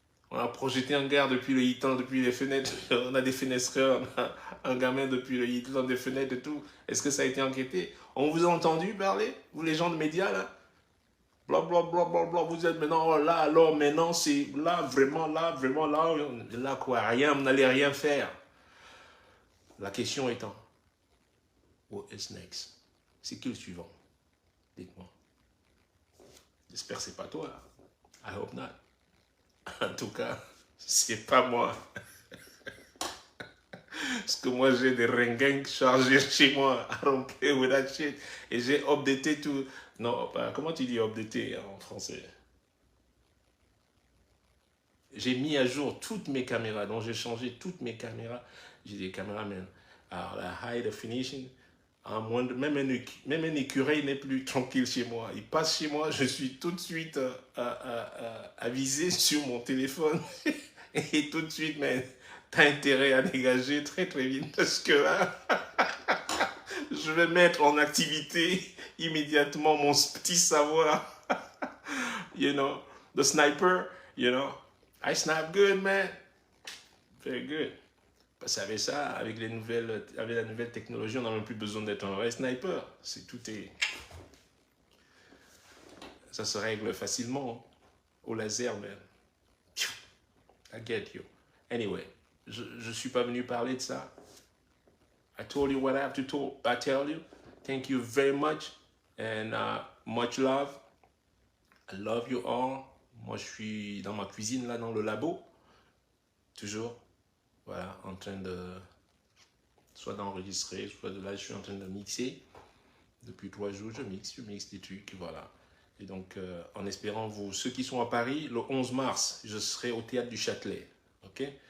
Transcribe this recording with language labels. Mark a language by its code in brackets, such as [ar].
[fr] On a projeté un gars depuis le hitan, depuis les fenêtres. On a des fenestreurs, on a un gamin depuis le hitan, des fenêtres et tout. Est-ce que ça a été enquêté? On vous a entendu parler? Vous les gens de médias là? Bla bla bla bla bla, vous êtes maintenant oh, là, alors maintenant c'est là, vraiment, là quoi, rien, vous n'allez rien faire. La question étant, [en] what is next? [fr] C'est qui le suivant? Dites-moi. J'espère que c'est pas toi. [en] I hope not. [fr] En tout cas, c'est pas moi. Parce que moi j'ai des ringuins chargés chez moi, à remplir [en] with that shit. [fr] Et j'ai updaté tout. Non, comment tu dis updater en français? J'ai mis à jour toutes mes caméras, donc j'ai changé toutes mes caméras. J'ai des caméras même. Alors la high definition, même un écureuil n'est plus tranquille chez moi. Il passe chez moi, je suis tout de suite avisé sur mon téléphone. Et tout de suite, mais t'as intérêt à dégager très très vite parce que là, je vais mettre en activité immédiatement mon petit savoir. [en] You know, the sniper, you know. I snipe good, man. Very good. [fr] Parce qu'avec ça, avec la nouvelle technologie, on n'a même plus besoin d'être un vrai sniper. Ça se règle facilement au laser, man. [en] I get you. Anyway, [fr] je ne suis pas venu parler de ça. [en] I told you what I have to tell you. Thank you very much and much love. I love you all. [fr] Moi, je suis dans ma cuisine, là, dans le labo. Toujours. Voilà, en train de... soit d'enregistrer, soit de là, je suis en train de mixer. Depuis 3 jours, je mixe des trucs, voilà. Et donc, en espérant ceux qui sont à Paris, le 11 mars, je serai au Théâtre du Châtelet. Ok?